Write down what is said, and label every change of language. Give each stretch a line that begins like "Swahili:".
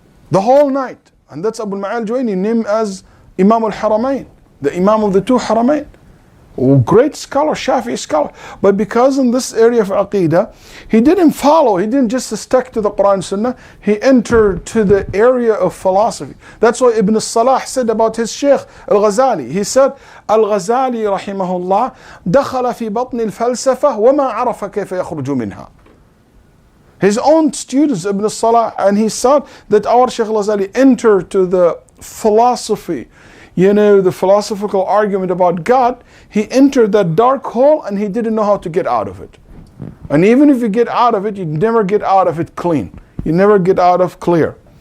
English: The whole night. And that's Abu al-Ma'al al-Juwayni, named as Imam al-Haramain, the Imam of the two Haramain. Great scholar, Shafi'i scholar. But because in this area of Aqeedah, he didn't just stick to the Quran and Sunnah, he entered to the area of philosophy. That's why Ibn Salah said about his Shaykh Al-Ghazali. He said, Al-Ghazali rahimahullah,
Arabic: دخل في بطن الفلسفة وما عرف كيف يخرج منها.
English: His own students, Ibn Salah, and he said that our Shaykh Al-Ghazali entered to the philosophy, the philosophical argument about God. He entered that dark hole and he didn't know how to get out of it. And even if you get out of it, you never get out of it clean. You never get out of clear.